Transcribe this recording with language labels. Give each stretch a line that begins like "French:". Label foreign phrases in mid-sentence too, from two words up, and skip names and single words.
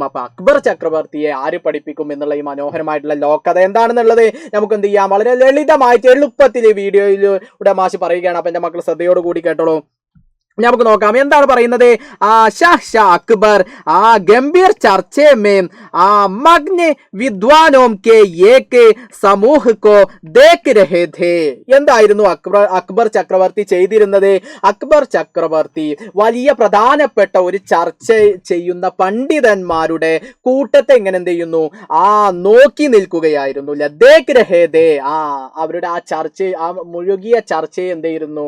Malayalam: അപ്പൊ അക്ബർ ചക്രവർത്തിയെ ആര് പഠിപ്പിക്കും എന്നുള്ള ഈ മനോഹരമായിട്ടുള്ള ലോകകഥ എന്താണെന്നുള്ളത് നമുക്ക് എന്ത് ചെയ്യാം? വളരെ ലളിതമായിട്ട് എളുപ്പത്തിൽ വീഡിയോയിലൂടെ മാഷ് പറയുകയാണ്. അപ്പൊ എൻ്റെ മക്കൾ ശ്രദ്ധയോട് കൂടി കേട്ടോളൂ. നമുക്ക് നോക്കാം എന്താണ് പറയുന്നത്.
Hindi: शाह अकबर गंभीर चर्चे में मग्न विद्वानों के एक समूह को देख रहे थे.
Malayalam: എന്തായിരുന്നു അക്ബർ ചക്രവർത്തി ചെയ്തിരുന്നത്? അക്ബർ ചക്രവർത്തി വലിയ പ്രധാനപ്പെട്ട ഒരു ചർച്ച ചെയ്യുന്ന പണ്ഡിതന്മാരുടെ കൂട്ടത്തെ എങ്ങനെ എന്ത് ചെയ്യുന്നു? നോക്കി നിൽക്കുകയായിരുന്നു.
Hindi: देख रहे थे.
Malayalam: അവരുടെ ആ ചർച്ച, മുഴുകിയ ചർച്ചയെ എന്ത് ചെയ്യുന്നു?